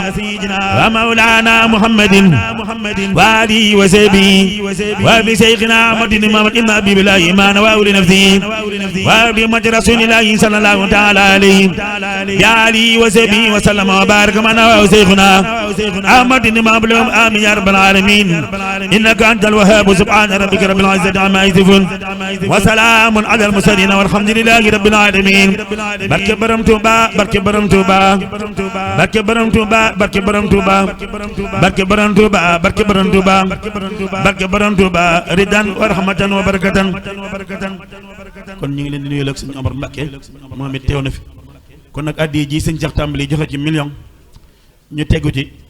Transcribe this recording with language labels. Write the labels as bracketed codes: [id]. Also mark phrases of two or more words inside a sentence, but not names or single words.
[ar] ومولانا محمد وآله وصحبه وبشيخنا أحمد محمد إما بلا إيمان وأولي نفسي وبمجد رسول الله صلى الله تعالى عليه وآله وصحبه وسلم وبارك معنا وشيخنا أحمد محمد آمين يا رب العالمين إنك أنت الوهاب سبحان ربك رب العزة عما يصفون وسلام على المرسلين والحمد لله رب العالمين [wo] barke Borom Touba barke Borom Touba barke Borom Touba barke Borom Touba barke Borom Touba barke Borom Touba barke Borom Touba [ar] رضا ورحمة وبركة [wo] kon ñu ngi leen di nuyu ak Sëñ Omar Mbacké moom it teew na fi kon nag addi ji Sëñ Cheikh tàmbali joxe ci million ñu tegu ci